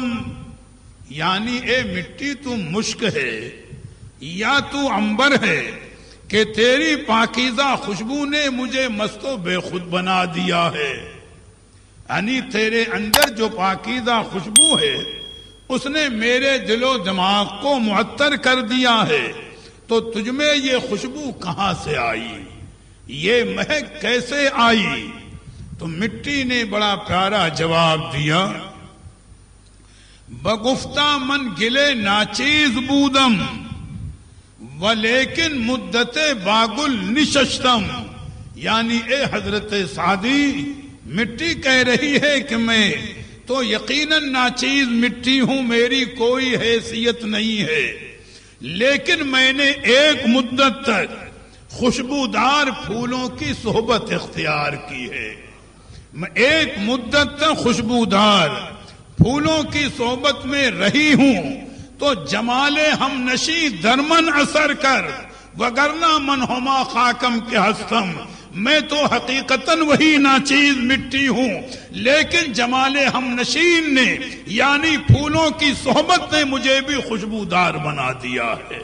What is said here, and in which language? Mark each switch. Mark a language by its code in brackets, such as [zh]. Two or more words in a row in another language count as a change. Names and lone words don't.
[ur] مستم، یعنی اے مٹی تو مشک ہے، یا تو عنبر ہے کہ تیری پاکیزہ خوشبو نے مجھے مست و بے خود بنا دیا ہے، یعنی تیرے اندر جو پاکیزہ خوشبو ہے اس نے میرے دل و دماغ کو معطر کر دیا ہے، تو تجھ میں یہ خوشبو کہاں سے آئی، یہ مہک کیسے آئی؟ تو مٹی نے بڑا پیارا جواب دیا، [fa] بگفتہ من گلے ناچیز بودم ولیکن مدت باگل نشستم، [ur] یعنی اے حضرت سعدی، مٹی کہہ رہی ہے کہ میں تو یقیناً ناچیز مٹی ہوں، میری کوئی حیثیت نہیں ہے، لیکن میں نے ایک مدت تک خوشبودار پھولوں کی صحبت اختیار کی ہے، میں ایک مدت تک خوشبودار پھولوں کی صحبت میں رہی ہوں، تو [fa] جمال ہم نشی درمن اثر کر وگرنہ من ہما خاکم کے ہستم، [ur] میں تو حقیقتاً وہی ناچیز مٹی ہوں، لیکن جمال ہم نشین نے یعنی پھولوں کی صحبت نے مجھے بھی خوشبودار بنا دیا ہے۔